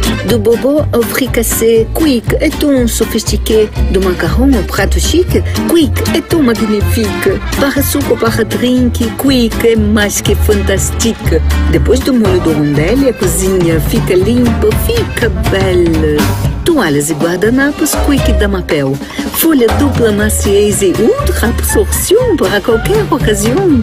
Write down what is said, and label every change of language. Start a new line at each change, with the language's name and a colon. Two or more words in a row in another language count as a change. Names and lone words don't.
French: Du bobo au fricassé, Quick est ton sophistiqué.
Portuguese: Do macarrão ao prato chique, Quick é tão magnifique. Para suco, para drink, Quick é mais que fantastique. Depois do molho do rondelli, a cozinha fica limpa, fica bela. Toalhas e guardanapos Quick da Mapel. Folha dupla maciez e ultra absorção para qualquer ocasião.